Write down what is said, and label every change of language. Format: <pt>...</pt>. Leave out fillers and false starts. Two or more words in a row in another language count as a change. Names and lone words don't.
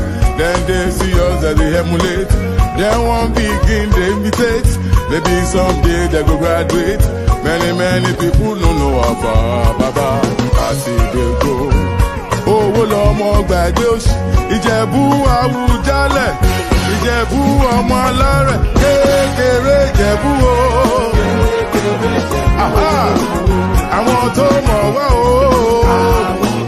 <pcm>Then they see us as they emulate. Then one begin, they imitate. Maybe someday they go graduate. Many people don't know about Baba. I see they go. Oh, well, I'm glad</pcm> <yo>Ìjẹ̀bú Àwùjalẹ̀, Ìjẹ̀bú ọmọ alárẹ̀, kékeré Ìjẹ̀bú o. Àwọn tó mọ̀ wá o.</yo>